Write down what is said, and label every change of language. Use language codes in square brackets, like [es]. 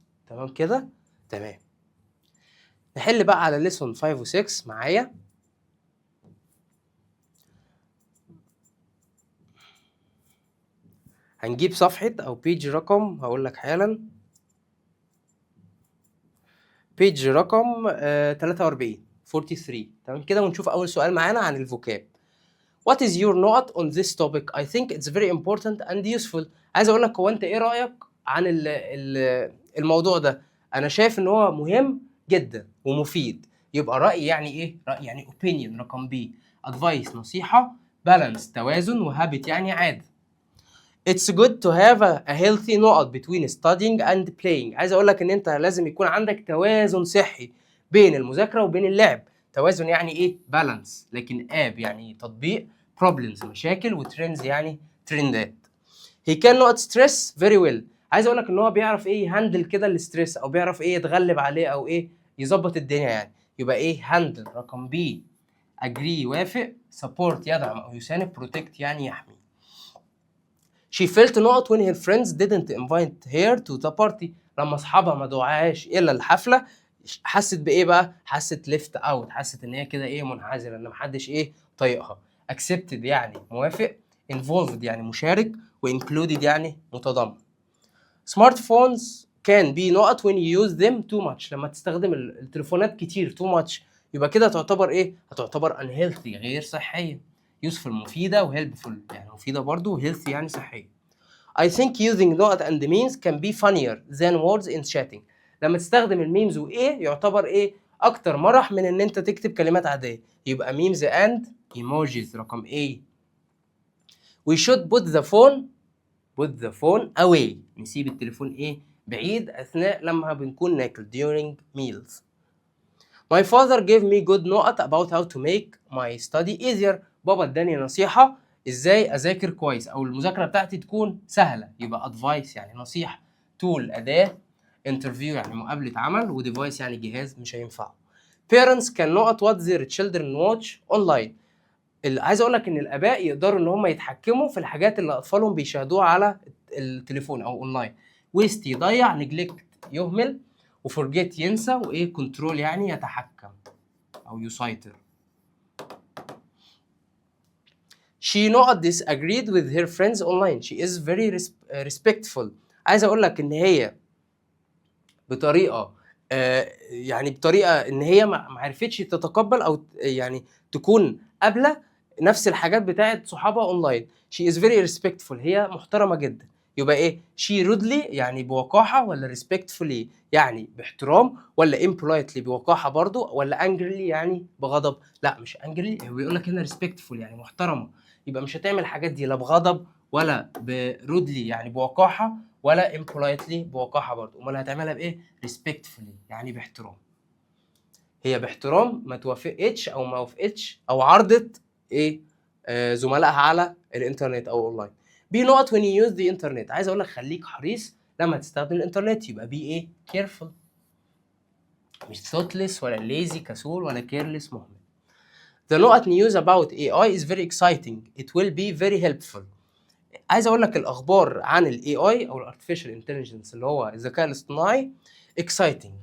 [ar] تمام كده؟ تمام. نحل بقى على lesson 5 و 6 معايا. هنجيب صفحة او بيج رقم، هقول لك حالا. بيج رقم 43 تمام كده، ونشوف اول سؤال معانا عن الفوكاب. [en] What is your note on this topic? I think it's very important and useful. [ar] عايز اقول لك هو انت ايه رأيك عن الموضوع ده؟ انا شايف ان هو مهم جدا ومفيد. يبقى رأي يعني ايه؟ رأي يعني opinion. رقم B advice نصيحة. balance توازن. وhabit يعني عادة. [en] It's good to have a healthy نقط between studying and playing. [ar] عايز اقول لك ان انت لازم يكون عندك توازن صحي بين المذاكرة وبين اللعب. توازن يعني ايه؟ بالانس. لكن اب يعني تطبيق. problems مشاكل. وترندز يعني ترندات. [en] he cannot stress very well. [ar] عايز اقول لك ان هو بيعرف ايه؟ يهندل كده الاستريس، او بيعرف ايه؟ يتغلب عليه، او ايه؟ يظبط الدنيا يعني. يبقى ايه؟ هاندل. رقم بي agree يوافق. support يدعم او يساند. protect يعني يحمي. [en] she felt نقط when her friends didn't invite her to the party. [ar] لما اصحابها ما دعاهاش الى الحفله حست بايه بقى؟ حست ليفت اوت، حست ان هي كده ايه منعزله، ان محدش ايه طايقها. accepted يعني موافق، involved يعني مشارك، وincluded يعني متضمن. [en] Smart phones can be not when you use them too much. [ar] لما تستخدم التليفونات كتير too much يبقى كده تعتبر ايه؟ هتعتبر unhealthy غير صحيه. useful مفيده، وhelpful يعني مفيده برضو، وhealthy يعني صحيه. [en] I think using not and memes can be funnier than words in chatting. [ar] لما تستخدم الميمز وايه يعتبر ايه اكتر مرح من ان انت تكتب كلمات عاديه. [en] يبقى memes and emojis رقم A. We should put the phone away. [ar] نسيب التليفون ايه بعيد اثناء لما بنكون ناكل during meals. [en] My father gave me good note about how to make my study easier. [ar] بابا اداني نصيحة ازاي اذاكر كويس او المذاكرة بتاعتي تكون سهلة. يبقى advice يعني نصيحة، tool أداة، interview يعني مقابلة عمل، وديفايس يعني جهاز مش هينفعه. [en] Parents can not what their children watch online. [ar] عايز اقول لك ان الاباء يقدروا ان هم يتحكموا في الحاجات اللي اطفالهم بيشاهدوها على التليفون او اونلاين. ويست يضيع، نجلكت يهمل، وفورجيت ينسى، وايه كنترول يعني يتحكم او يسيطر. [en] She not disagreed with her friends online. She is very respectful. [ar] عايز اقول لك ان هي بطريقه يعني بطريقه ان هي ما عرفتش تتقبل او يعني تكون قابله نفس الحاجات بتاعت صحابها اونلاين. She is very respectful. هي محترمه جدا. يبقى ايه؟ she rudely يعني بوقاحه، ولا respectfully يعني باحترام، ولا impolitely بوقاحه برضو، ولا angrily يعني بغضب؟ لا مش angrily، هو بيقول لك هنا respectful يعني محترمه. يبقى مش هتعمل الحاجات دي لا بغضب ولا برودلي يعني بوقاحه، ولا impolitely بوقاحه برضو. امال هتعملها بايه؟ respectfully يعني باحترام. هي باحترام ما توافقتش او ما وافقتش او عرضت ايه زملائها على الانترنت او اونلاين. [en] be not when you use the internet. [ar] عايز اقول لك خليك حريص لما تستخدم الانترنت. يبقى be ايه؟ careful. مش thoughtless ولا lazy كسول ولا careless مهمل. [en] the not news about AI is very exciting. it will be very helpful. [ar] عايز اقول لك الاخبار عن الاي اي او الارتفيشال انتليجنس اللي هو الذكاء الاصطناعي اكسايتنج.